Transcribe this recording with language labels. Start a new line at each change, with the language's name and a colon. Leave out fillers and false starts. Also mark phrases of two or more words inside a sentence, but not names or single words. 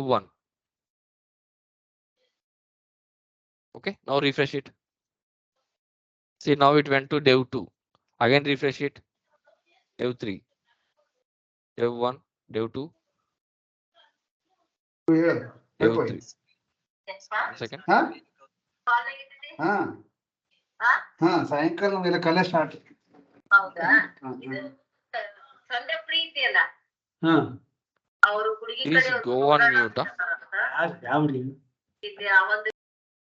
English: Okay. Now refresh it. See now it went to dev 2. Again refresh it. Dev 3. Dev 1. Dev 2. Dev 3. One స్పెల్లింగ్స్ second.
Telugu: కరెక్ట్ వేయండి గౌతమ్.
Kannada: ಸಾಯಂಕಾಲ ಎಲ್ಲ ಕಲೆ ಸ್ಟಾರ್ಟ್. ಹೌದಾ? ಇದು
English: Sunday free
Kannada: ಇದೆಯಲ್ಲ, ಅವರು ಹುಡುಗಿ Please ಕಡೆಯವರು
English: go on
Kannada: ನೋಡೋಣ mute. ಅಂತ ಯಾವ್ರಿ ಇದೆ. ಆ ಒಂದು